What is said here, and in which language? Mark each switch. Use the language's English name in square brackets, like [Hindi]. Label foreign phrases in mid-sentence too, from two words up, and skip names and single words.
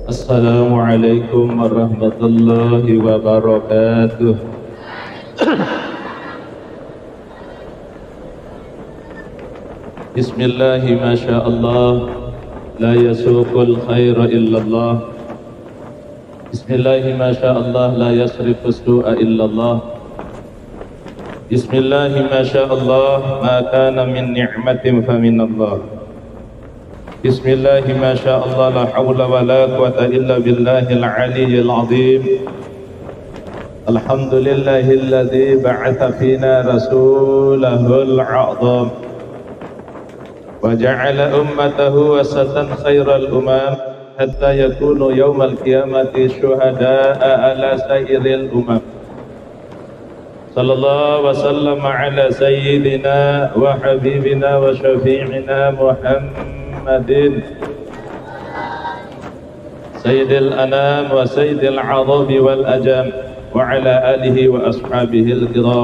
[Arabic] السلام عليكم ورحمة الله وبركاته. بسم الله ما شاء الله، لا يسوق الخير إلا الله. بسم الله ما شاء الله، لا يصرف السوء إلا الله. بسم الله ما شاء الله، ما كان من نعمة فمن الله. بسم الله ما شاء الله، لا حول ولا قوة إلا بالله العلي العظيم. الحمد لله الذي بعث فينا رسوله الأعظم وجعل أمته وسطا خير الأمم حتى يكونوا يوم القيامة شهداء على سائر الأمم. صلى الله وسلم على سيدنا وحبيبنا وشفيعنا محمد سيد الأنام وسيد العرب والعجم وعلى آله وأصحابه الكرام.